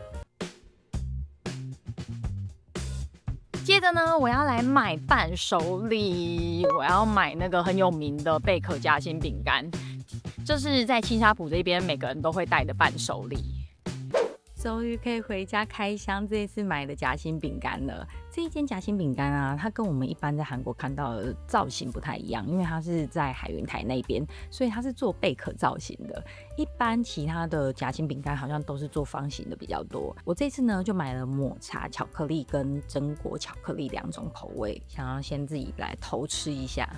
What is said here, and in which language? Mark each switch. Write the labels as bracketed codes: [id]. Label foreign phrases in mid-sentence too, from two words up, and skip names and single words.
[zh] 接着呢，我要來買伴手禮，我要買那個很有名的貝殼夾心餅乾，這是在青沙埔這邊每個人都會帶的伴手禮。終於可以回家開箱這一次買的夾心餅乾了。這一間夾心餅乾啊，它跟我們一般在韓國看到的造型不太一樣，因為它是在海雲台那邊，所以它是做貝殼造型的。一般其他的夾心餅乾好像都是做方形的比較多。我這次呢就買了抹茶巧克力跟榛果巧克力2種口味，想要先自己來偷吃一下。